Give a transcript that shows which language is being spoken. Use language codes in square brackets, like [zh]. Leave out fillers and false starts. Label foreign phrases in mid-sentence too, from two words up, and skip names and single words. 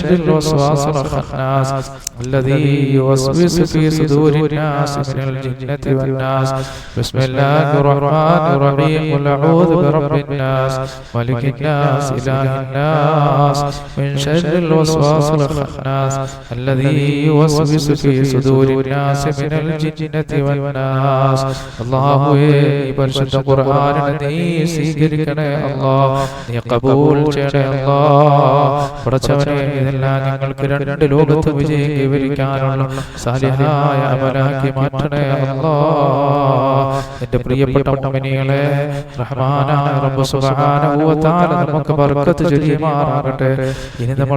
[ar] الوسواس الخناس الذي يوسوس في صدور الناس من الجنة والناس بسم الله الرحمن الرحيم قل أعوذ برب الناس ملك الناس إله الناس من شر الوسواس الخناس الذي يوسوس في صدور الناس من الجنة والناس الله [ml] പരിശുദ്ധ ഖുർആനിനെ നീ സ്വീകരിക്കണേ അല്ലാഹ് നീ ഖബൂൽ ചെയ്യണേ അല്ലാഹ് പടച്ചവനെ ഇതെല്ലാം ഞങ്ങൾക്ക് രണ്ട് ലോകത്ത് വിജയം കൈവരിക്കാനുള്ള സാലിഹായ അമലാക്കി മാറ്റണേ അല്ലാഹ് എൻ്റെ പ്രിയപ്പെട്ട മുഅ്മിനീങ്ങളെ റഹ്മാനായ റബ്ബ് [ar] سبحانه وتعالى [ml] നമുക്ക് ബർക്കത്ത് ചൊരിയുമാറാകട്ടെ ഇനി നമ്മൾ